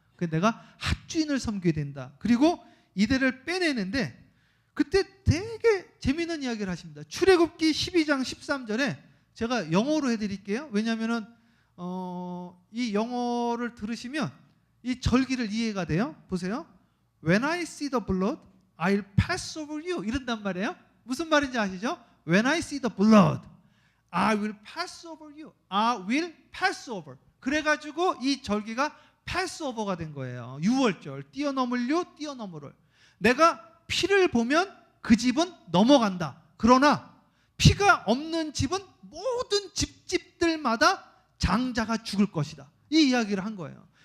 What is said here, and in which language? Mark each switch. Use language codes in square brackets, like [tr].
[ko] 그래서 내가 핫주인을 섬겨야 된다. 그리고 이들을 빼내는데 그때 되게 재미있는 이야기를 하십니다. 출애굽기 12장 13절에 제가 영어로 해드릴게요. 왜냐하면은 이 영어를 들으시면 이 절기를 이해가 돼요. 보세요. [en] When I see the blood, I'll pass over you. 이런단 말이에요. 무슨 말인지 아시죠? When I see the blood, I will pass over you. I will pass over. [ko] 그래가지고 이 절기가 패스오버가 된 거예요. 유월절, 뛰어넘을요, 뛰어넘으를. 내가 피를 보면 그 집은 넘어간다. 그러나 피가 없는 집은 모든 집들마다 장자가 죽을 것이다. 이 이야기를 한 거예요.